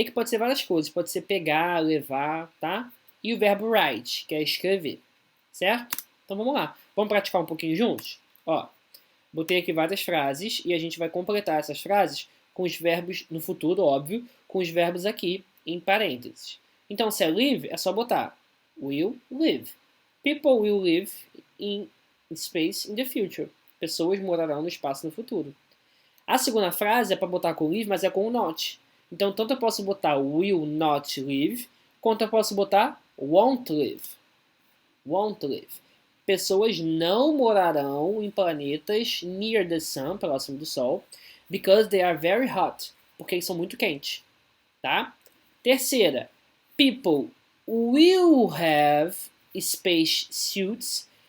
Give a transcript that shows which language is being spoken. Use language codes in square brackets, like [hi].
[pt] Take pode ser várias coisas, pode ser pegar, levar, tá? E o verbo write, que é escrever, certo? Então vamos lá. Vamos praticar um pouquinho juntos? Ó, botei aqui várias frases e a gente vai completar essas frases com os verbos no futuro, óbvio, com os verbos aqui em parênteses. Então, se é live, é só botar will live. [en] People will live in space in the future. [pt] Pessoas morarão no espaço no futuro. A segunda frase é para botar com live, mas é com o not. Então, tanto eu posso botar will not live, quanto eu posso botar won't live. Won't live. Pessoas não morarão em planetas [en] near the sun, [pt] próximo do Sol, [en] because they are very hot, [pt] porque eles são muito quentes, tá? [en] Terceira, people will have space suits.